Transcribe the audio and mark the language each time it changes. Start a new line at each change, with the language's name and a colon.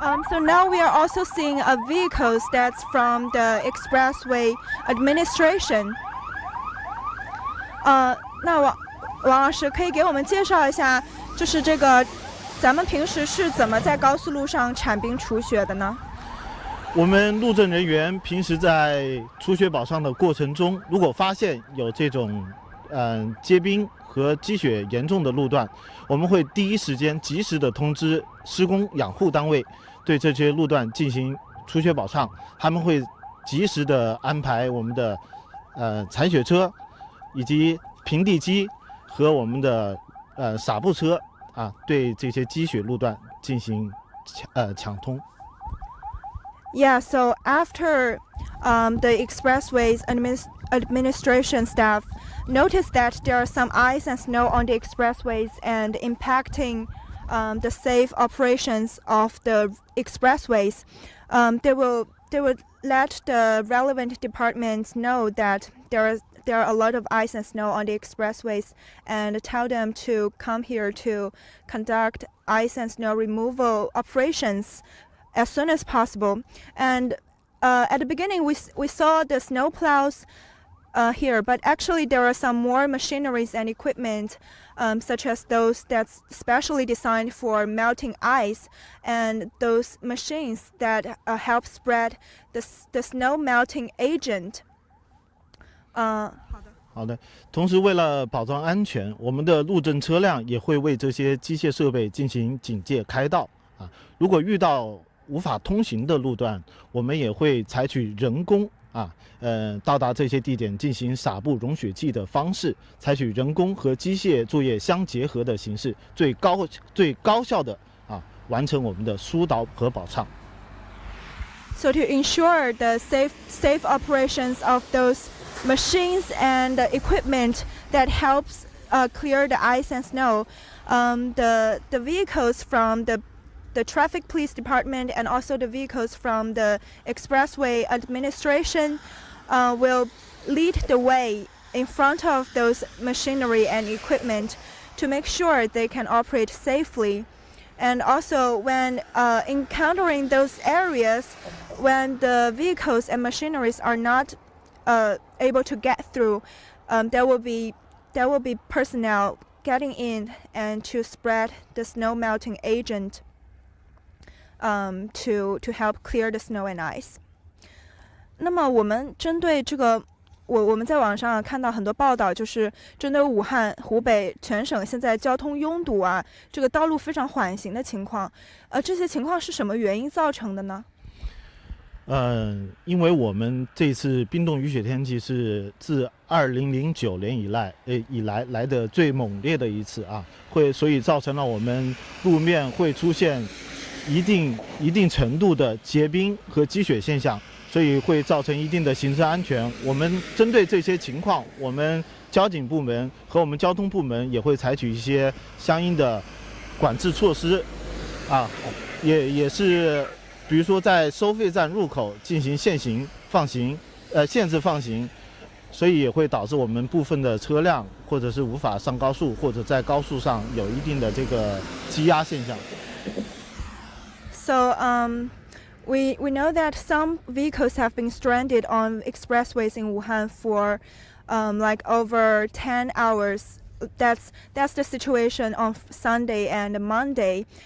English: So now we are also seeing vehicles that's from the expressway administration.
Chinese: 那王老师可以给我们介绍一下，就是这个咱们平时是怎么在高速路上铲冰除雪的呢？我们路政人员平时在除雪保障的过程中，如果发现有这种结冰和积雪严重的路段，我们会第一时间及时的通知施工养护单位，对这些路段进行除雪保障。他们会及时的安排我们的铲雪车，以及平地机和我们的撒布车对这些积雪路段进行抢通。
English: Yeah, so after the expressways administration staff noticed that there are some ice and snow on the expressways and impacting the safe operations of the expressways, they will let the relevant departments know that there there are a lot of ice and snow on the expressways, and tell them to come here to conduct ice and snow removal operations as soon as possible. And at the beginning, we saw the snow plows here, but actually there are some more machineries and equipment, such as those that's specially designed for melting ice, and those machines that help spread the snow melting agent.
Chinese: 好的。同时，为了保障安全，我们的路政车辆也会为这些机械设备进行警戒开道啊。如果遇到无法通行的路段，我们也会采取人工到达这些地点进行撒布融雪剂的方式，采取人工和机械作业相结合的形式，最高效的完成我们的疏导和保畅。
English: So to ensure the safe operations of those machines and equipment that helps clear the ice and snow, the vehicles from the traffic police department and also the vehicles from the expressway administration will lead the way in front of those machinery and equipment to make sure they can operate safely. And also when encountering those areas, when the vehicles and machineries are not able to get through, there will be personnel getting in and to spread the snow melting agent to help clear the snow and ice.
Chinese: 那么我们针对这个，我们在网上看到很多报道，就是针对武汉、湖北全省现在交通拥堵啊，这个道路非常缓行的情况，这些情况是什么原因造成的呢？因为我们这次冰冻雨雪天气是自2009年以来的最猛烈的一次所以造成了我们路面会出现一定程度的结冰和积雪现象，所以会造成一定的行车安全。我们针对这些情况，我们交警部门和我们交通部门也会采取一些相应的管制措施也是。比如说，在收费站入口进行限制放行，所以也会导致我们部分的车辆或者是无法上高速，或者在高速上有一定的这个积压现象。
English: So we know that some vehicles have been stranded on expressways in Wuhan for like over 10 hours. That's the situation on Sunday and Monday.